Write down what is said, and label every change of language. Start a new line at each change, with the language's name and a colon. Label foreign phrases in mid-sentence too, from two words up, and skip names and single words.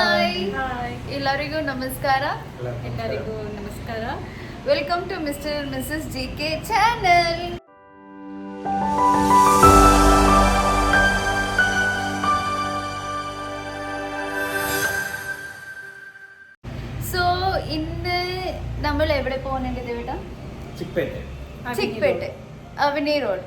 English: ಹಾಯ್
Kannada: ಎಲ್ಲರಿಗೂ ನಮಸ್ಕಾರ.
English: Welcome to Mister and Missus GK channel.
Malayalam: സോ ഇന്ന് നമ്മൾ എവിടെ പോകുന്നുണ്ട് ദേവേട്ടാ? ചിക്പേട്ട് അവനി റോഡ്.